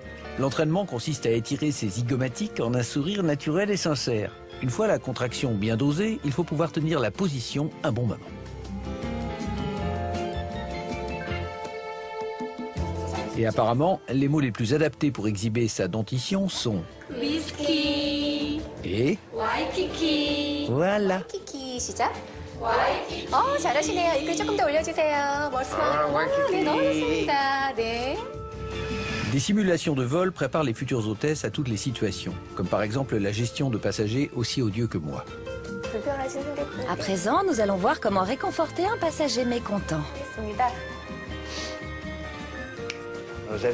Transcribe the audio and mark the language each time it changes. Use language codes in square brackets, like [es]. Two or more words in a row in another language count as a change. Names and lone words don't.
[fr] L'entraînement consiste à étirer ses zygomatiques en un sourire naturel et sincère. Une fois la contraction bien dosée, il faut pouvoir tenir la position un bon moment. Et apparemment, les mots les plus adaptés pour exhiber sa dentition sont [ko] 위스키, [fr] et [ko] 와이키키. [fr] voilà. [ko] 와이키키 시작. 잘하시네요. 이끌 조금 더 올려주세요. 네, 너무 좋습니다. 네. [fr] Des simulations de vol préparent les futures hôtesses à toutes les situations, comme par exemple la gestion de passagers aussi odieux que moi. À présent, nous allons voir comment réconforter un passager mécontent. Mademoiselle.